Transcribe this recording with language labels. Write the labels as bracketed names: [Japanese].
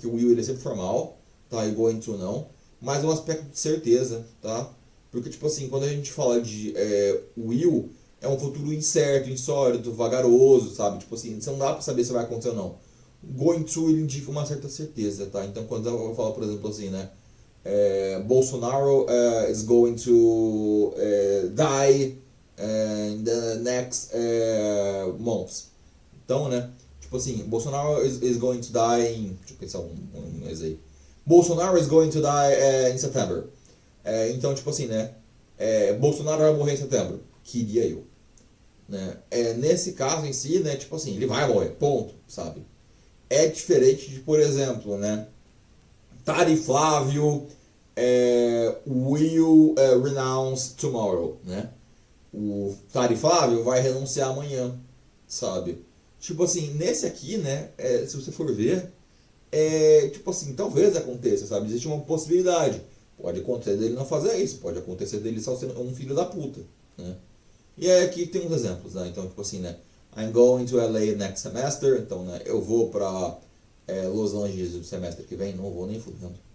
[Portuguese] Porque o will ele é sempre formal, tá? E going to não. Mas é um aspecto de certeza, tá? Porque, tipo assim, quando a gente fala de will, é um futuro incerto, insólito, vagaroso, sabe? Tipo assim, você não dá pra saber se vai acontecer ou não. Going to ele indica uma certa certeza, tá? Então, quando eu falo, por exemplo, assim, né? [English] Bolsonaro is going to die in the next months. [Portuguese] Então, né? Tipo assim, [English] Bolsonaro is going to die in. [Portuguese] Deixa eu pensar um mês aí. [English] Bolsonaro is going to die in September. [Portuguese] Então, tipo assim, né? Bolsonaro vai morrer em setembro. Queria eu. Né? Nesse caso em si, né? Tipo assim, ele vai morrer. Ponto, sabe? É diferente de, por exemplo, né? [English] Tari Flávio will renounce tomorrow, né? [Portuguese] O Tari Flávio vai renunciar amanhã, sabe? Tipo assim, nesse aqui, né? Se você for ver, tipo assim, talvez aconteça, sabe? Existe uma possibilidade. Pode acontecer dele não fazer isso, pode acontecer dele só ser um filho da puta, né? E aqui tem uns exemplos, né? Então, tipo assim, né? [English] I'm going to LA next semester. [Portuguese] Então, né? Eu vou pra Los Angeles no semestre que vem. Não vou nem fudendo.